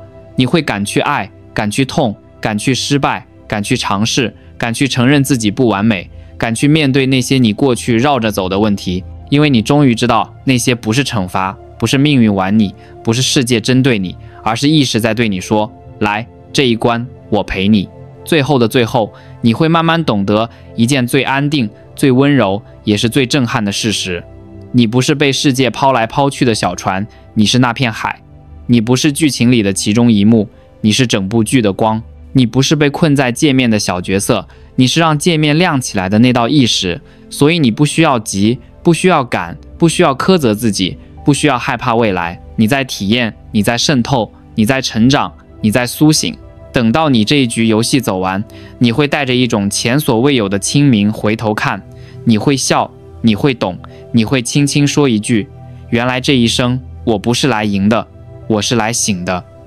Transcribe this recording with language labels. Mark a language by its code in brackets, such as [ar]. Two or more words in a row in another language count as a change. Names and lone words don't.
[zh] 你會敢去愛，敢去痛，敢去失敗，敢去嘗試，敢去承認自己不完美，敢去面對那些你過去繞着走的問題。因為你終於知道，那些不是懲罰，不是命運玩你，不是世界針對你，而是意識在對你說，來，這一關我陪你。最後的最後，你會慢慢懂得一件最安定、最溫柔，也是最震撼的事實。你不是被世界拋來拋去的小船，你是那片海。你不是劇情裡的其中一幕，你是整部劇的光。你不是被困在界面的小角色，你是讓界面亮起来的那道意識。所以你不需要急，不需要趕，不需要苛責自己，不需要害怕未来。你在體驗，你在滲透，你在成長，你在甦醒。等到你這一局遊戲走完，你會帶着一種前所未有的清明回頭看，你會笑，你會懂，你會輕輕說一句，原來這一生我不是來贏的，我是來醒的。